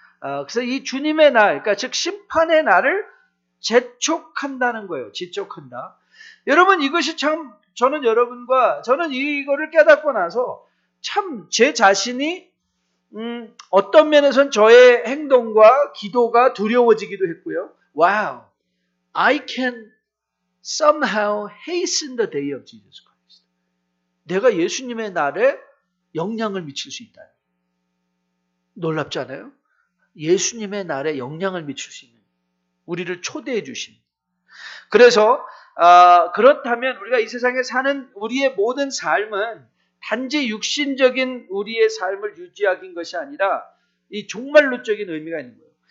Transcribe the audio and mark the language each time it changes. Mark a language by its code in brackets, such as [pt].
[ko] 그래서 이 주님의 날, 그러니까 즉 심판의 날을 재촉한다는 거예요. 지촉한다. 여러분 이것이 참 저는 이거를 깨닫고 나서 참 제 자신이 어떤 면에서는 저의 행동과 기도가 두려워지기도 했고요. [en] Wow, I can somehow hasten the day of Jesus Christ. [ko] 내가 예수님의 날에 영향을 미칠 수 있다. 놀랍지 않아요? 예수님의 날에 영향을 미칠 수 있는 우리를 초대해 주신. 그래서 그렇다면 우리가 이 세상에 사는 우리의 모든 삶은 단지 육신적인 우리의 삶을 유지하는 것이 아니라 이 종말론적인 의미가 있는 거예요.